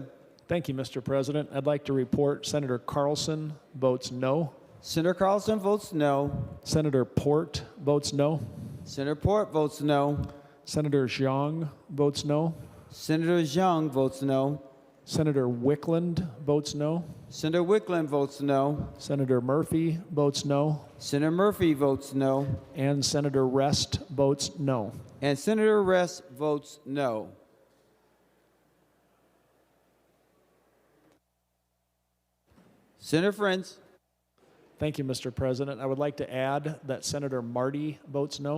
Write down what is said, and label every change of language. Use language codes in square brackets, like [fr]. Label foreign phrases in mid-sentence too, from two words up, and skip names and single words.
[en] Thank you, Mr. President. I'd like to report Senator Carlson votes no. Senator Carlson votes no. Senator Port votes no. Senator Port votes no. Senator Zhang votes no. Senator Zhang votes no. Senator Wickland votes no. Senator Wickland votes no. Senator Murphy votes no. Senator Murphy votes no. And Senator Rest votes no. And Senator Rest votes no. Senator French. Thank you, Mr. President. I would like to add that Senator Marty votes no.